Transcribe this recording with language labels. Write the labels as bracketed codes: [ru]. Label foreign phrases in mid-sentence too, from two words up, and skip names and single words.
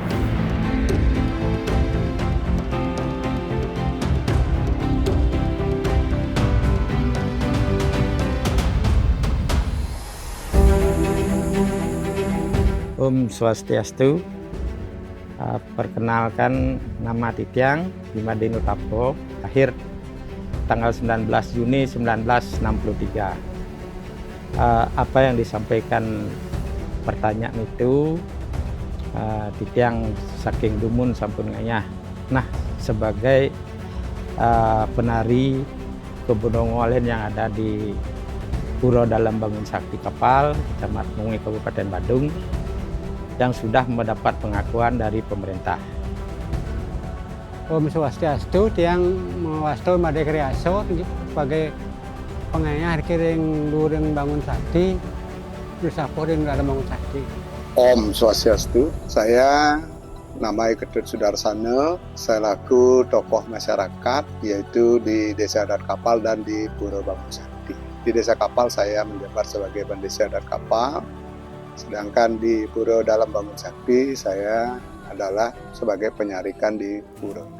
[id] Om Swastiastu. Perkenalkan, nama Titiang Bimadenu Tapo, lahir tanggal 19 Juni 1963. Apa yang disampaikan pertanyaan itu, [ban] Titiang saking dumun sampun ngayah. [id] Nah, sebagai penari kebudongolen yang ada di Pura Dalam Bangun Sakti Kapal, Kecamatan Mungui, Kabupaten Badung, yang sudah mendapat pengakuan dari pemerintah. [ban] Om Swastiastu, tiang mewastu Made Kriaso sebagai pengayah kiring luring bangun sakti, bersaporin dalam bangun sakti. [id] Om Swastiastu, saya nama Ketut Sudarsana, saya laku tokoh masyarakat yaitu di Desa Adat Kapal dan di Pura Bangun Sakti. Di Desa Kapal saya menjabat sebagai Pendesa Adat Kapal. Sedangkan di Pura Dalam Bangun Sakti saya adalah sebagai penyarikan di Pura.